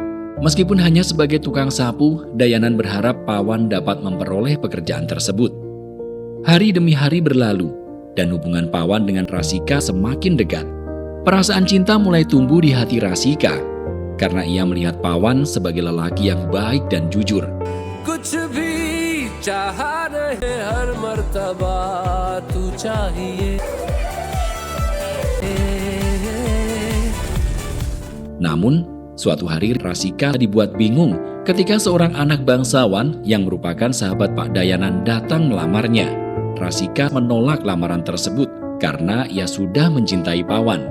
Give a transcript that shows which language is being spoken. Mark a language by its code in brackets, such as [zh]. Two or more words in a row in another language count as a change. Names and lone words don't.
[id] Meskipun hanya sebagai tukang sapu, Dayanan berharap Pawan dapat memperoleh pekerjaan tersebut. Hari demi hari berlalu, dan hubungan Pawan dengan Rasika semakin dekat. Perasaan cinta mulai tumbuh di hati Rasika, karena ia melihat Pawan sebagai lelaki yang baik dan jujur. [hi] कुछ भी चाह रहे हर मर्तबा तू चाहिए. [id] Namun, suatu hari Rasika dibuat bingung ketika seorang anak bangsawan yang merupakan sahabat Pak Dayanan datang melamarnya. Rasika menolak lamaran tersebut karena ia sudah mencintai Pawan.